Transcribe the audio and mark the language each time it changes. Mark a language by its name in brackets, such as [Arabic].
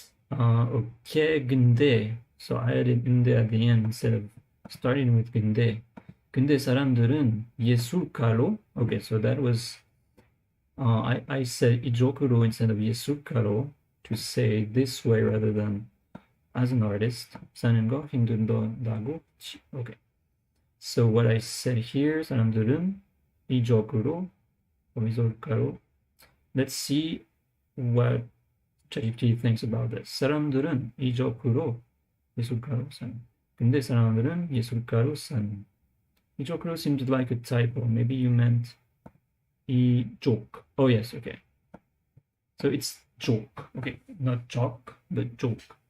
[English] Okay, 근데. So I added 근데 at the end instead of starting with 근데. [Korean] 근데 사람들은 예술가로. [English] Okay, so that was I said 이쪽으로 instead of 예술가로 to say this way rather than as an artist. [Korean] 사는 거 힘들다고. Okay. [English] So what I said here, [Korean] 사람들은 이쪽으로 예술가로. [English] Let's see what ChatGPT thinks about this. [Korean] 사람들은 이쪽으로 예술가로 사는. 근데 사람들은 예술가로 사는. [English] 이쪽으로 seemed like a typo. Maybe you meant 이쪽. Oh yes, okay. So it's joke. Okay, not joke, but joke.